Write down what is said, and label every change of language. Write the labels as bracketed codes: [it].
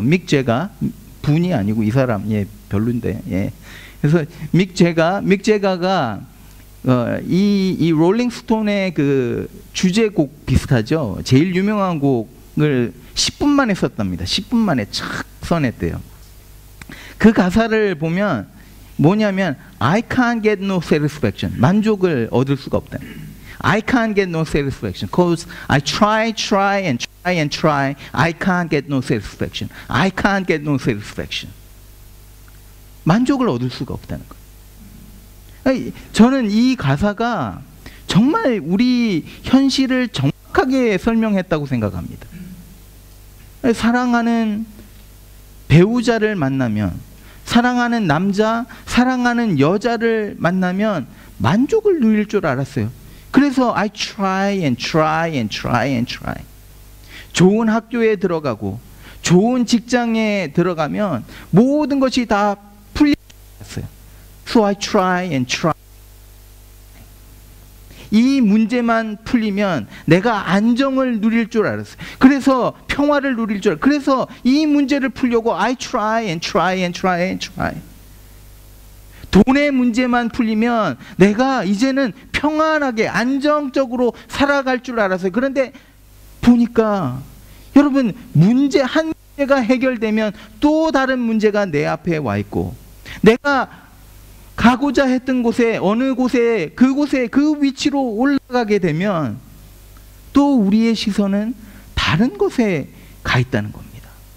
[ko] 믹 제가, 분이 아니고 이 사람, 예, 별론데, 예. 그래서 믹 제가가 이 롤링스톤의 그 주제곡 비슷하죠? 제일 유명한 곡을 10분 만에 썼답니다. 10분 만에 착 써냈대요. 그 가사를 보면 뭐냐면 [en] I can't get no satisfaction. [ko] 만족을 얻을 수가 없다. [en] I can't get no satisfaction because I try and try. I can't get no satisfaction. I can't get no satisfaction. [ko] 만족을 얻을 수가 없다는 거예요. 저는 이 가사가 정말 우리 현실을 정확하게 설명했다고 생각합니다. 사랑하는 배우자를 만나면, 사랑하는 남자, 사랑하는 여자를 만나면 만족을 누릴 줄 알았어요. 그래서 [en] I try and try and try and try. [ko] 좋은 학교에 들어가고 좋은 직장에 들어가면 모든 것이 다 풀렸어요. [en] So I try and try. [ko] 이 문제만 풀리면 내가 안정을 누릴 줄 알았어요. 그래서 평화를 누릴 줄 알았어요. 그래서 이 문제를 풀려고 [en] I try and try and try and try. [ko] 돈의 문제만 풀리면 내가 이제는 평안하게 안정적으로 살아갈 줄 알았어요. 그런데 보니까 여러분, 한 문제가 해결되면 또 다른 문제가 내 앞에 와 있고, 내가 가고자 했던 곳에, 어느 곳에, 그곳에, 그 위치로 올라가게 되면 또 우리의 시선은 다른 곳에 가 있다는 겁니다.